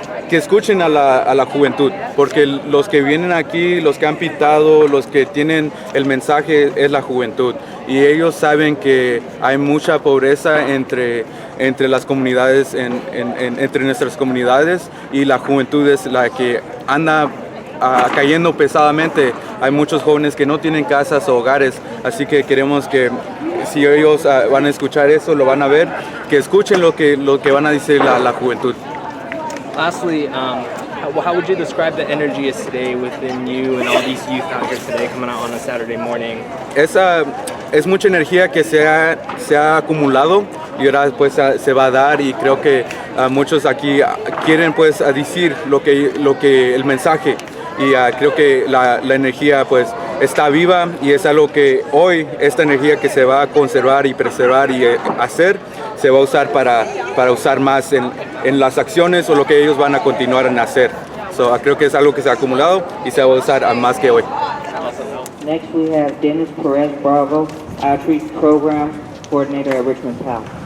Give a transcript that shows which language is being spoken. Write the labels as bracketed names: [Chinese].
[Spanish] Que escuchen a la juventud, porque los que vienen aquí, los que han pitado, los que tienen el mensaje es la juventud, y ellos saben que hay mucha pobreza entre las comunidades, entre nuestras comunidades, y la juventud es la que anda cayendo pesadamente. Hay muchos jóvenes que no tienen casas o hogares, así que queremos que si ellos van a escuchar eso, lo van a ver, que escuchen lo que van a decir la juventud. [English] Lastly, how would you describe the energy is today within you and all these youth out here today coming out on a Saturday morning? [Spanish] Es mucha energía que se ha acumulado y ahora pues se va a dar, y creo que muchos aquí quieren pues decir lo que el mensaje, y creo que la energía pues está viva, y es algo que hoy esta energía que se va a conservar y preservar y hacer se va a usar para usar más en las acciones o lo que ellos van a continuar en hacer. Creo que es algo que se ha acumulado y se va a usar más que hoy. [English] Next we have Dennis Perez Bravo, Outreach Program Coordinator at RichmondPAL.